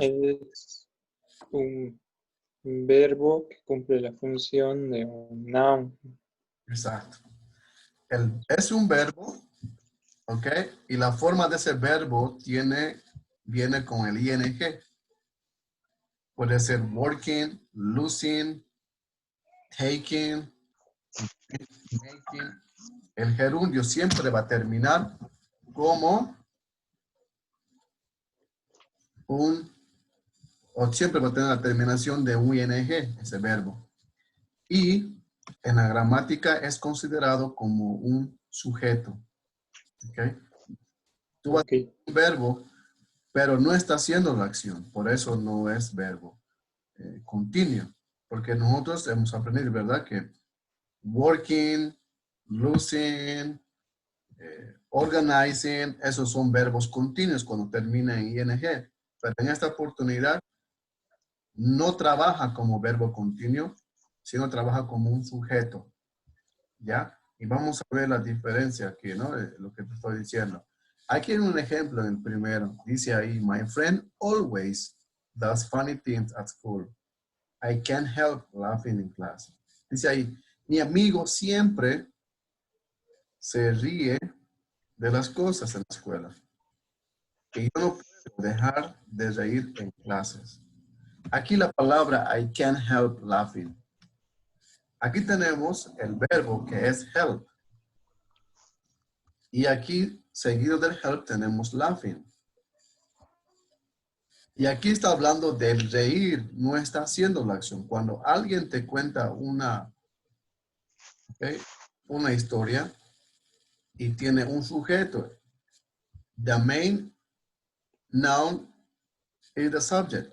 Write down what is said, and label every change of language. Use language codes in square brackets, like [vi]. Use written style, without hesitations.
[es] Es un verbo que cumple la función de un noun. Exacto. Es un verbo, ¿ok? Y la forma de ese verbo viene con el ing. Puede ser working, losing, taking, making. El gerundio siempre va a terminar como o siempre va a tener la terminación de un ing, ese verbo. Y en la gramática es considerado como un sujeto. ¿Ok? Tú vas a tener un verbo, pero no está haciendo la acción. Por eso no es verbo continuo. Porque nosotros hemos aprendido, ¿verdad? Que working, losing, organizing, esos son verbos continuos cuando terminan en ing. Pero en esta oportunidad no trabaja como verbo continuo, sino trabaja como un sujeto. ¿Ya? Y vamos a ver la diferencia aquí, ¿no? Lo que te estoy diciendo. Aquí hay un ejemplo en el primero. Dice ahí, [en] my friend always does funny things at school. I can't help laughing in class. [es] Dice ahí, mi amigo siempre se ríe de las cosas en la escuela. Y yo no puedo dejar de reír en clases. Aquí la palabra [en] I can't help laughing. [es] Aquí tenemos el verbo que es help. Y aquí, seguido del help, tenemos laughing. Y aquí está hablando del reír, no está haciendo la acción. Cuando alguien te cuenta una historia y tiene un sujeto, [en] the main noun is the subject.